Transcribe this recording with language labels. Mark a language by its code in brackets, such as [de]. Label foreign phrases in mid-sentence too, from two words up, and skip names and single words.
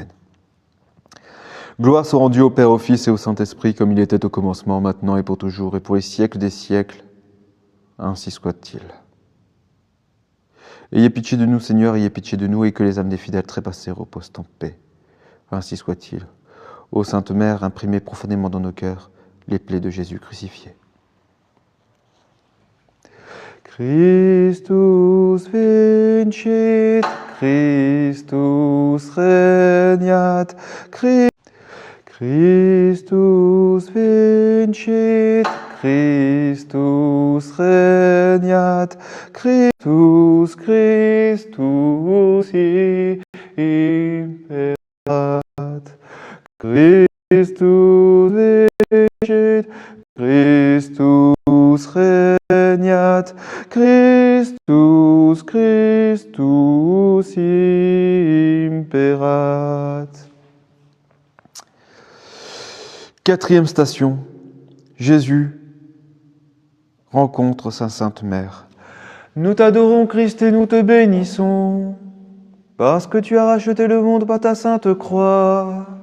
[fr] Gloire soit rendue au Père, au Fils et au Saint-Esprit, comme il était au commencement, maintenant et pour toujours, et pour les siècles des siècles. Ainsi soit-il. Ayez pitié de nous, Seigneur, ayez pitié de nous, et que les âmes des fidèles trépassés reposent en paix. Ainsi soit-il. Ô Sainte Mère, imprimez profondément dans nos cœurs les plaies de Jésus crucifié. [la] Christus vincit, Christus regnat, Christus vincit, Christus regnat, Christus, Christus imperat. Christus vincit, Christus regnat, Christus, Christus imperat. [fr] Quatrième station, Jésus rencontre sa Sainte Mère. Nous t'adorons, Christ, et nous te bénissons, parce que tu as racheté le monde par ta sainte croix.